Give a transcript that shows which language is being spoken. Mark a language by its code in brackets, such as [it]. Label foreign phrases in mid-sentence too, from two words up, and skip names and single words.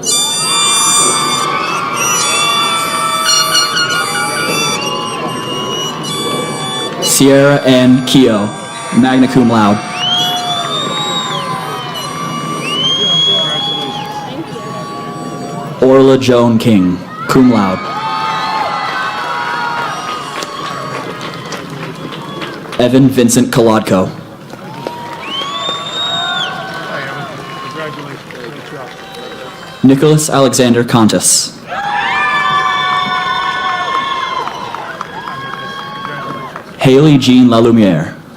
[en] Sierra Ann Keogh, [la] magna cum laude. [en] Orla Joan King, [la] cum laude. [en] Evan Vincent Kolodko. Nicholas Alexander Contis. Haley Jean Lalumiere.